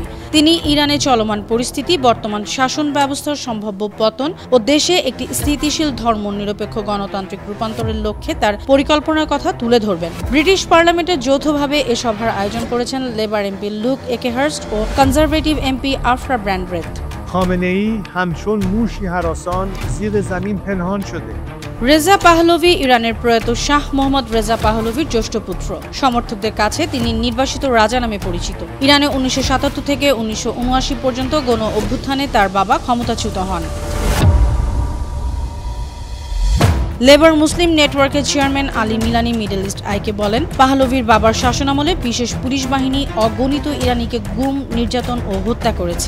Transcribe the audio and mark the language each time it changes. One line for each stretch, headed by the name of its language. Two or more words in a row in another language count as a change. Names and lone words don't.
Bangla: তিনি ইরানে চলমান পরিস্থিতি, বর্তমান শাসন ব্যবস্থার সম্ভাব্য পতন ও দেশে একটি স্থিতিশীল ধর্মনিরপেক্ষ গণতান্ত্রিক রূপান্তরের লক্ষ্যে তার পরিকল্পনার কথা তুলে ধরবেন। ব্রিটিশ পার্লামেন্টে যৌথভাবে এ সভার আয়োজন করেছেন লেবার এমপি লুক একেহার্স্ট ও কনজারভেটিভ এমপি আফরা ব্র্যান্ডরেথ।
Persian: خامنه‌ای همچون موشی هراسان زیر زمین پنهان شده।
Bangla: রেজা পাহলভি ইরানের প্রয়াত শাহ মোহাম্মদ রেজা পাহলভির জ্যেষ্ঠ পুত্র। সমর্থকদের কাছে তিনি নির্বাসিত রাজা নামে পরিচিত। ইরানে 1977 থেকে 1979 পর্যন্ত গণ অভ্যুত্থানে তার বাবা ক্ষমতাচ্যুত হন। লেবার মুসলিম নেটওয়ার্কের চেয়ারম্যান আলী মিলানি মিডল ইস্ট আইকে বলেন, পাহলভির বাবার শাসনামলে বিশেষ পুলিশ বাহিনী অগণিত ইরানিকে গুম, নির্যাতন ও হত্যা করেছে।